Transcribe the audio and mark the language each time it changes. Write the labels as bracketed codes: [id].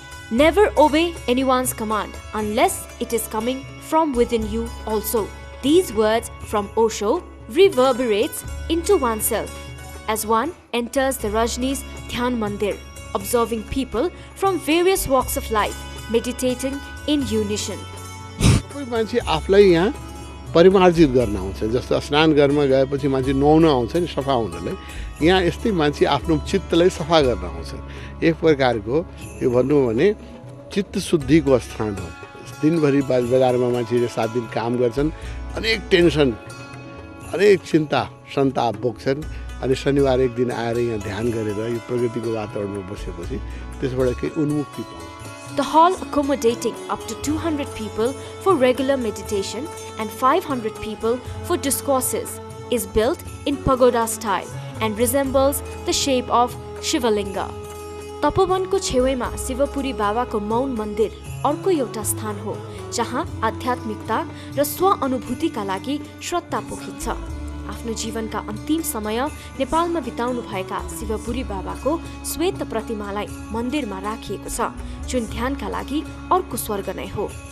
[en] Never obey anyone's command unless it is coming from within you also. These words from Osho reverberates into oneself as one enters the Rajni's Dhyan Mandir, observing people from various walks of life meditating in unison. [ne] कोही मान्छे आफूलाई यहाँ परिमार्जित गर्न आउँछ। जस्तो स्नान गर्न गएपछि मान्छे नुहाउन आउँछ नि, सफा हुनलाई। यहाँ यस्तै मान्छे आफ्नो चित्तलाई सफा गर्न आउँछ। एक प्रकारको यो भन्नु भने चित्त शुद्धिको स्थान हो। दिनभरि बजारमा मान्छेले 7 दिन काम गर्छन्, अनेक टेन्सन, अनेक चिन्ता सन्ताप बोक्छन्। अनि शनिबार एक दिन आएर यहाँ ध्यान गरेर यो प्रकृतिको वातावरणमा बसेपछि त्यसबाट केही उन्मुक्ति पाउँछ। [en] The hall, accommodating up to 200 people for regular meditation and 500 people for discourses, is built in pagoda style and resembles the shape of Shivalinga. [ne] तपोवनको छेउमा शिवपुरी बाबाको मौन मन्दिर अर्को एउटा स्थान हो जहाँ आध्यात्मिकता र स्व अनुभूतिका लागि श्रद्धा पोखिन्छ। आफ्नो जीवनका अन्तिम समय नेपालमा बिताउनु भएका शिवपुरी बाबाको श्वेत प्रतिमालाई मन्दिरमा राखिएको छ, जुन ध्यानका लागि अर्को स्वर्ग नै हो।